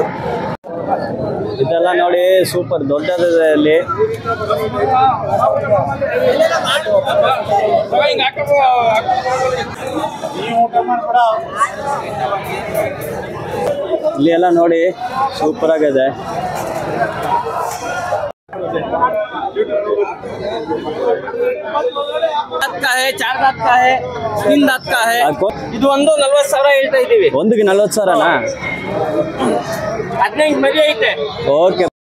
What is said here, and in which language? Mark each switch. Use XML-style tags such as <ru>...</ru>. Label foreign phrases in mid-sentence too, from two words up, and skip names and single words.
<kn>ಇದೆಲ್ಲ ನೋಡಿ ಸೂಪರ್ ದೊಡ್ಡದಿದೆ ಅಲ್ಲಿ. ಇಲ್ಲಿ ಎಲ್ಲ ನೋಡಿ ಸೂಪರ್ ಆಗಿದೆ.</kn> <hi>चार दांत का है, 3 दांत का है.</hi> <kn>ಇದು ಒಂದು 40,000 ಹೇಳ್ತಾ ಇದ್ದೀವಿ. ಒಂದಿಗೆ 40,000ನಾ? 15 ಮರಿ ಐತೆ. ಓಕೆ</kn>